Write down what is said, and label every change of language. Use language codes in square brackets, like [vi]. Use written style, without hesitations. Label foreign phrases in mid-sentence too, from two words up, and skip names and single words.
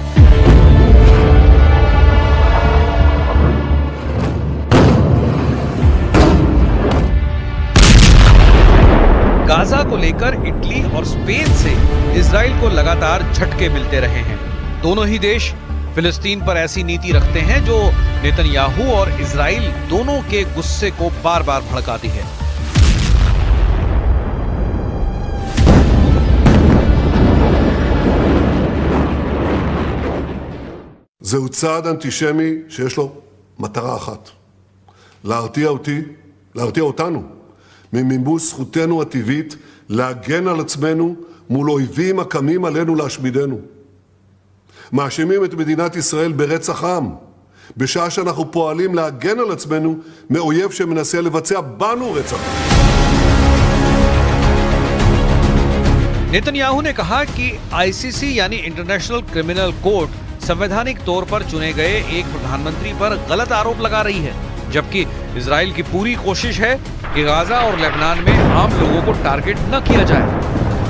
[hi] गाजा को लेकर इटली और स्पेन से इजराइल को लगातार झटके मिलते रहे हैं। दोनों ही देश फिलिस्तीन पर ऐसी नीति रखते हैं जो नेतन्याहू और इजराइल दोनों के गुस्से को बार बार भड़काती है। [he] זהו צעד אנטישמי שיש לו מטרה אחת, להרתיע אותנו ממימוש זכותנו הטבעית להגן על עצמנו מול אויבים הקמים עלינו להשמידנו. מאשימים את מדינת ישראל ברצח עם, בשעה שאנחנו פועלים להגן על עצמנו מאויב שמנסה לבצע בנו רצח. [hi] नेतन्याहू ने कहा कि आईसीसी यानी इंटरनेशनल क्रिमिनल कोर्ट संवैधानिक तौर पर चुने गए एक प्रधानमंत्री पर गलत आरोप लगा रही है, जबकि इजराइल की पूरी कोशिश है कि गाजा और लेबनान में आम लोगों को टारगेट न किया जाए।